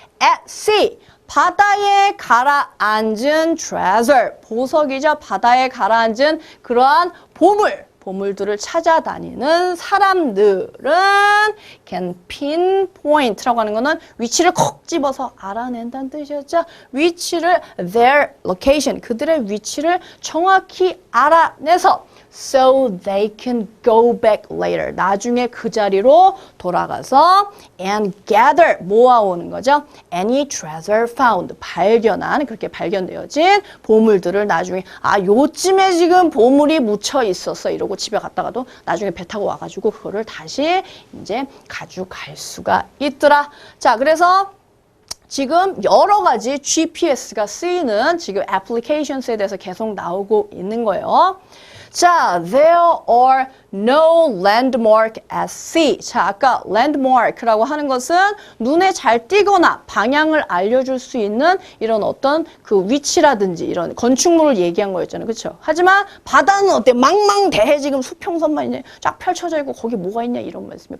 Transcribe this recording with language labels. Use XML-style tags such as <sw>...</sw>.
<en>At sea,</en> <ko>바다에 가라앉은 treasure, 보석이죠. 바다에 가라앉은 그러한 보물들을 찾아다니는 사람들은</ko> <en>can pinpoint</en> <ko>라고 하는 거는 위치를 콕 집어서 알아낸다는 뜻이었죠. 위치를</ko> <en>their location,</en> <ko>그들의 위치를 정확히 알아내서</ko> <en>so they can go back later.</en> <ko>나중에 그 자리로 돌아가서</ko> <en>and gather,</en> <ko>모아오는 거죠.</ko> <en>Any treasure found,</en> <ko>발견한, 그렇게 발견되어진 보물들을 나중에 요쯤에 지금 보물이 묻혀 있었어 이러고 집에 갔다가도 나중에 배 타고 와가지고 그거를 다시 이제 가져갈 수가 있더라. 자, 그래서 지금 여러 가지 GPS가 쓰이는 지금 애플리케이션스에 대해서 계속 나오고 있는 거예요.</ko> <en>자, there are no landmark at sea.</en> <ko>자, 아까 landmark라고 하는 것은 눈에 잘 띄거나 방향을 알려줄 수 있는 이런 어떤 그 위치라든지 이런 건축물을 얘기한 거였잖아요. 그렇죠? 하지만 바다는 어때? 망망대해 지금 수평선만 이제 쫙 펼쳐져 있고 거기 뭐가 있냐 이런 말씀이에요.</ko>